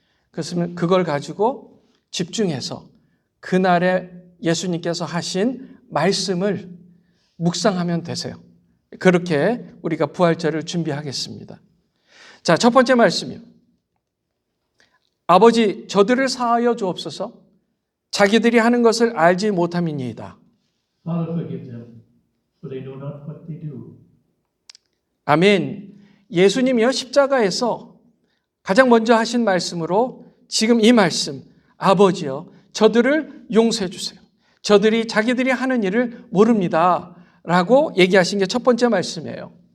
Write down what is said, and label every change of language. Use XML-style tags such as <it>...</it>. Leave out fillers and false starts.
<ko>그래서 그걸 가지고 집중해서 그날에 예수님께서 하신 말씀을 묵상하면 되세요. 그렇게 우리가 부활절을 준비하겠습니다. 자, 첫 번째 말씀이요. 아버지, 저들을 사하여 주옵소서. 자기들이 하는 것을 알지 못함이니이다.</ko> <en>Father, forgive them, for they know not what they do.</en> <ko>아멘. 예수님이요, 십자가에서 가장 먼저 하신 말씀으로 지금 이 말씀, 아버지요, 저들을 용서해 주세요. 저들이 자기들이 하는 일을 모릅니다. 라고 얘기하신 게 첫 번째 말씀이에요.</ko>